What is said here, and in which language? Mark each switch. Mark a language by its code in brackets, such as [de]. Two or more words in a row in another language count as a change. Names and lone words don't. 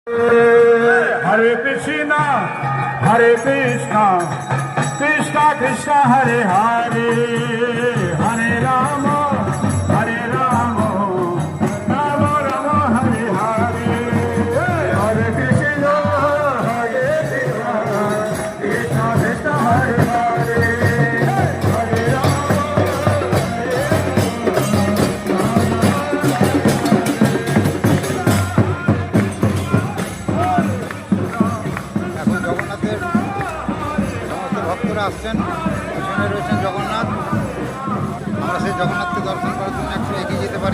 [sa] Hare Krishna, Hare Krishna, Krishna Krishna, Hare Hare, Hare Rama, Hare Rama, Rama Rama, Hare Hare, Hare Krishna, Hare Krishna, Krishna Krishna, Hare Hare, Hare Rama. [bn] এখন জগন্নাথের সমস্ত ভক্তরা আসছেন, পিছনে রয়েছেন জগন্নাথ। আমরা সেই জগন্নাথকে দর্শন করার জন্য একটু এগিয়ে যেতে পারি।